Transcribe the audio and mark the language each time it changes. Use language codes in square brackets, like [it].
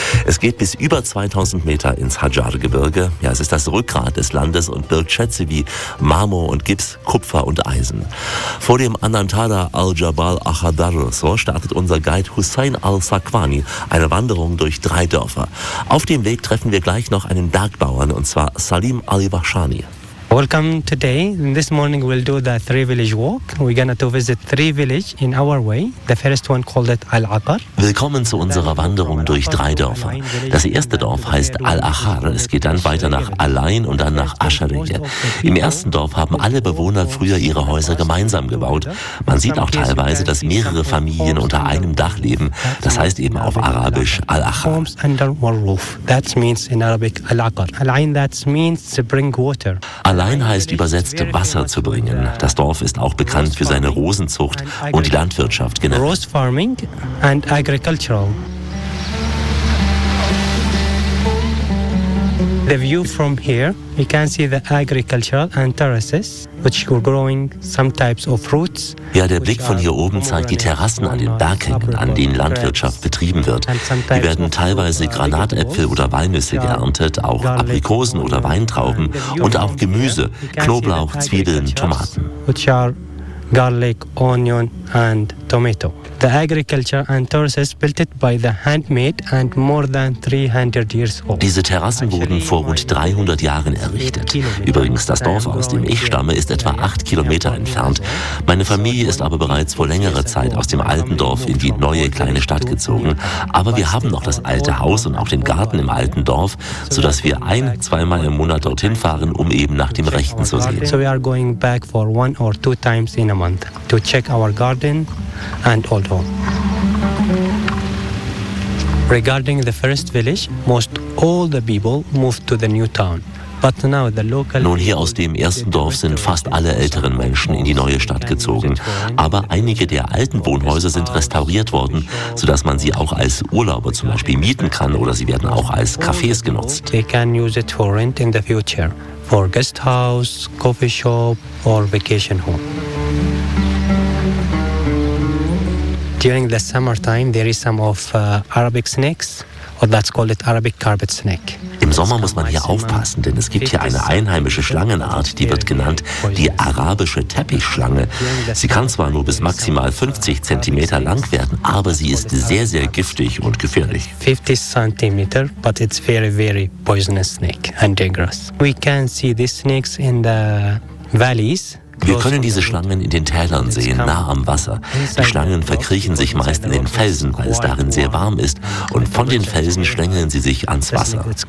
[de] Es geht bis über 2000 Meter ins Hadjar-Gebirge. Ja, es ist das Rückgrat des Landes und birgt Schätze wie Marmor und Gips, Kupfer und Eisen. Vor dem Anantara al-Jabal Ahadar, so startet unser Guide Hussein al-Sakwani eine Wanderung durch 3 Dörfer. Auf dem Weg treffen wir gleich noch einen Bergbauern, und zwar Salim Ali-Bashani. [en] Welcome today. This morning we'll do the 3-village walk. We're gonna to visit 3 villages in our way. The first one called it Al-Aqar. [de] Willkommen zu unserer Wanderung durch 3 Dörfer. Das erste Dorf heißt Al-Ahar. Es geht dann weiter nach Alain und dann nach Ashariyah. Im ersten Dorf haben alle Bewohner früher ihre Häuser gemeinsam gebaut. Man sieht auch teilweise, dass mehrere Familien unter einem Dach leben. Das heißt eben auf Arabisch Al-Ahar. [en] Homes under one roof. That means in Arabic Al-Aqar. Alain, that means to bring water. [de] Allein heißt übersetzt Wasser zu bringen. Das Dorf ist auch bekannt für seine Rosenzucht und die Landwirtschaft genannt. [en] Rose farming and agricultural. The view from here, you can see the agricultural and terraces, which were growing some types of fruits. [de] Ja, der Blick von hier oben zeigt die Terrassen an den Berghängen, an denen Landwirtschaft betrieben wird. Hier werden teilweise Granatäpfel oder Walnüsse geerntet, auch Aprikosen oder Weintrauben und auch Gemüse, Knoblauch, Zwiebeln, Tomaten. [en] Garlic, onion and tomato. The agriculture and terraces built it by the handmade and more than 300 years old. [de] Diese Terrassen wurden vor rund 300 Jahren errichtet. Übrigens, das Dorf, aus dem ich stamme, ist etwa 8 Kilometer entfernt. Meine Familie ist aber bereits vor längerer Zeit aus dem alten Dorf in die neue kleine Stadt gezogen. Aber wir haben noch das alte Haus und auch den Garten im alten Dorf, sodass wir 1-2 Mal im Monat dorthin fahren, um eben nach dem Rechten zu sehen. [en] So we are going back for 1 or 2 times in a month to check our garden and old home. Regarding the first village, most all the people moved to the new town. [de] Nun, hier aus dem ersten Dorf sind fast alle älteren Menschen in die neue Stadt gezogen. Aber einige der alten Wohnhäuser sind restauriert worden, sodass man sie auch als Urlauber zum Beispiel mieten kann oder sie werden auch als Cafés genutzt. [en] They can use it for rent in the future, for guest house, coffee shop or vacation home. During the summertime, there is some of Arabic snakes, or that's called it Arabic carpet snake. [de] Im Sommer muss man hier aufpassen, denn es gibt hier eine einheimische Schlangenart, die wird genannt die arabische Teppichschlange. Sie kann zwar nur bis maximal 50 cm lang werden, aber sie ist sehr, sehr giftig und gefährlich. [en] 50 cm, but it's very, very poisonous snake and dangerous. We can see these snakes in the valleys. [de] Wir können diese Schlangen in den Tälern sehen, nah am Wasser. Die Schlangen verkriechen sich meist in den Felsen, weil es darin sehr warm ist. Und von den Felsen schlängeln sie sich ans Wasser.